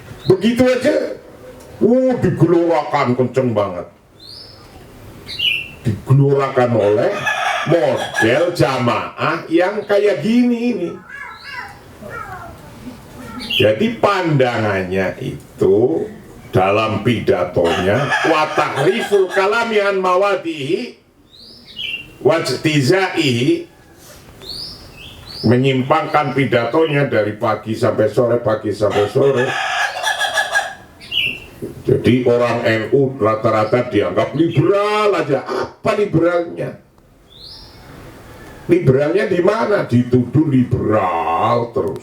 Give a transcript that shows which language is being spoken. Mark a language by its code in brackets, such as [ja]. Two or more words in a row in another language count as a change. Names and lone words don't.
[id] Begitu aja, digelorakan kenceng banget. Digelorakan oleh model jamaah yang kayak gini ini. Jadi pandangannya itu dalam pidatonya, [ar] وتحريف الكلام عن مواضعه واجتزائه, [id] menyimpangkan pidatonya dari pagi sampai sore, pagi sampai sore. Jadi orang NU rata-rata dianggap liberal aja. Apa liberalnya? Liberalnya di mana? Dituduh liberal terus.